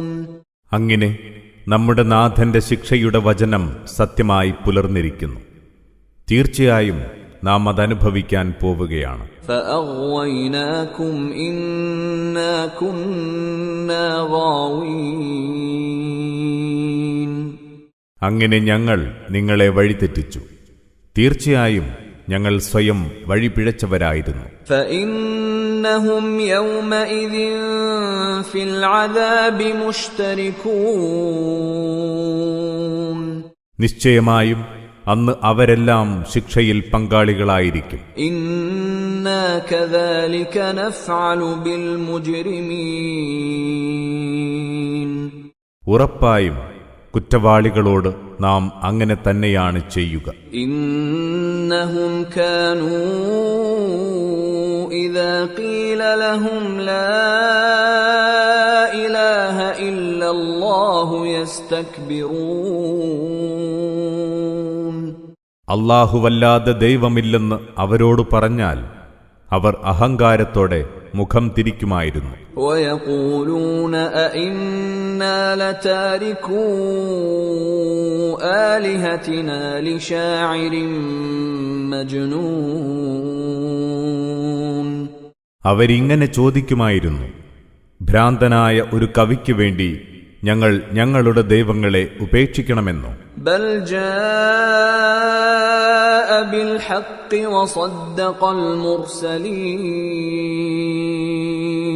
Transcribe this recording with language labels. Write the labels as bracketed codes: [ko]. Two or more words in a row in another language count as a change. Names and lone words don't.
[ml] അങ്ങനെ നമ്മുടെ നാഥന്റെ ശിക്ഷയുടെ വചനം സത്യമായി പുലർന്നിരിക്കുന്നു. തീർച്ചയായും നാം അതനുഭവിക്കാൻ പോവുകയാണ്. [ar] فأغويناكم إنا كنا غاوين. [ml] അങ്ങനെ ഞങ്ങൾ നിങ്ങളെ വഴിതെറ്റിച്ചു. തീർച്ചയായും ഞങ്ങൾ സ്വയം വഴിപിഴച്ചവരായിരുന്നു. [ar] فإنهم يومئذ في العذاب مشتركون. [ml] നിശ്ചയമായും അന്ന് അവരെല്ലാം ശിക്ഷയിൽ പങ്കാളികളായിരിക്കും. [ar] إنا كذلك نفعل بالمجرمين. [ml] ഉറപ്പായും കുറ്റവാളികളോട് നാം അങ്ങനെ തന്നെയാണ് ചെയ്യുക. [ar] إنهم كانوا إذا قيل لهم لا إله إلا الله يستكبرون. [ml] അല്ലാഹുവല്ലാതെ ദൈവമില്ലെന്ന് അവരോട് പറഞ്ഞാൽ അവർ അഹങ്കാരത്തോടെ മുഖം തിരിക്കുമായിരുന്നു. [ar] ويقولون أئنا لتاركو آلهتنا لشاعر مجنون. [ml] അവരിങ്ങനെ ചോദിക്കുമായിരുന്നു, ഭ്രാന്തനായ ഒരു കവിക്ക് വേണ്ടി ഞങ്ങൾ ഞങ്ങളുടെ ദൈവങ്ങളെ ഉപേക്ഷിക്കണമെന്നോ? [ar] بل جاء بالحق وصدق المرسلين.